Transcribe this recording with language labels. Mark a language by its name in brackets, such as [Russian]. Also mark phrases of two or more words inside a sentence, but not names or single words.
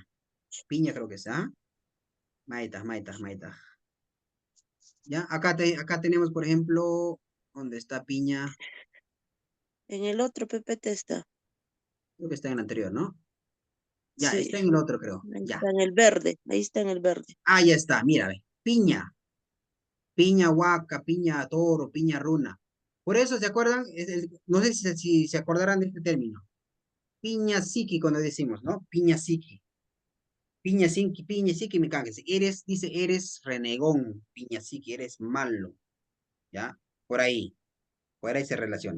[Spanish] Piña creo que es, ¿ah? Maitas. ¿Ya? Acá tenemos, por ejemplo, ¿dónde está piña? En el otro PPT está. Creo que está en el anterior, ¿no? Ya, Sí. está en el otro, creo. Ahí Ya. está en el verde. Ahí está en el verde. Ah, ya está, mira, ve. Piña. [Quechua] Piña huaca, piña toro, piña runa. [Spanish] Por eso, ¿se acuerdan? No sé si se acordarán de este término. [Quechua] Piña psiqui, [Spanish] cuando decimos, ¿no? [Quechua] Piña psiqui. Piña psiqui, [Spanish] me cagas. Eres renegón, [Quechua] piña psiqui, [Spanish] eres malo. ¿Ya? Por ahí se relaciona.